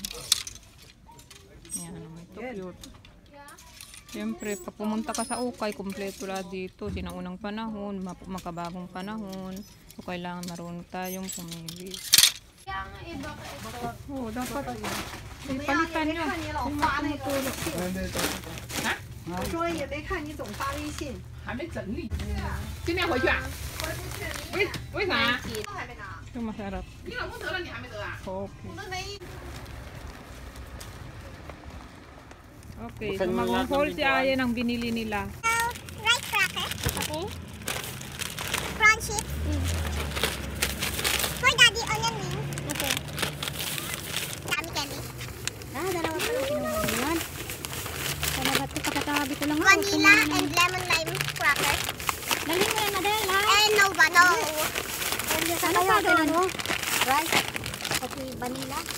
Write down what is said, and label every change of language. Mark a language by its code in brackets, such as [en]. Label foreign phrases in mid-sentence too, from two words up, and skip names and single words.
[tl] Yan, ito cute. Siyempre, pag pumunta ka sa ukay, kompleto lahat dito. Sinaunang panahon, makabagong panahon. So, kailangan marunong tayong pumili. Kaya nga iba ka ito. Oo, dapat. Palitan nyo. Kung matutulog. [zh] 我说也没看你总发微信，还没整理。今天回去啊？为啥？都还没拿。 [tl] Yung masarap. [zh] 你老公得了，你还没得啊？ Okay. 我都没。 [tl] Okay, so mag-haul si Aya ng binili nila. [en] Rice cracker. Okay. Prawn chips. For daddy, onion rings. Okay. [tl] Dami candy. Dalawa pa lang kinuha mo yan. Talaga ito, kakatabi ko lang. [en] Vanilla and lemon lime cracker. [tl] Dali mo yan, Adele, ha? And Nova, no. Ano pa doon? Rice. Okay, vanilla.